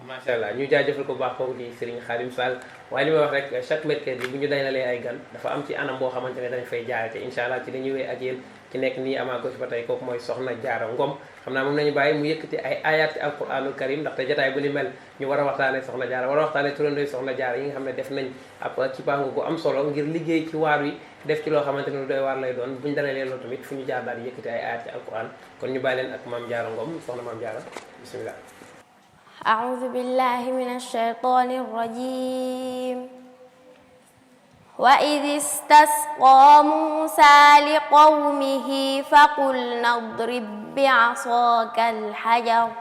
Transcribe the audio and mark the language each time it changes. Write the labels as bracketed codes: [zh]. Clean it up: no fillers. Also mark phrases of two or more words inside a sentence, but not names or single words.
[ar] ما شاء الله [wo] ñu jaajëfal ko bu baax kooku di Serigne Khadim Sall waaye li may wax rek [fr] chaque mercredi [wo] bu ñu daynalee ay gan dafa am ci anam boo xamante ne dañ fay jaarate [ar] إن شاء الله [wo] ci dañuy wéy ak yéen ci nekk nii ama gauche ba tey kooku mooy Soxna Jaara Ngom xam naa moom nañu bàyyi mu yëkkati ay ayat ci [ar] القرآن الكريم [wo] ndaxte jotaay bu ni mel ñu war a waxtaane Soxna Jaara war a waxtaane turandoo Soxna Jaara yi nga xam ne def nañ ab ci bàngu gu am solo ngir liggéey ci waar wi def ci loo xamante ne lu doy waar lay doon buñu dalalee loolu tamit fu ñu jaar daal di yëkkati ay ayat ci alquran kon ñu bàyyi leen ak Maam Jaara Ngom Soxna Maam Jaara bismillah [ar] أعوذ بالله من الشيطان الرجيم وإذ استسقى موسى لقومه فقلنا اضرب بعصاك الحجر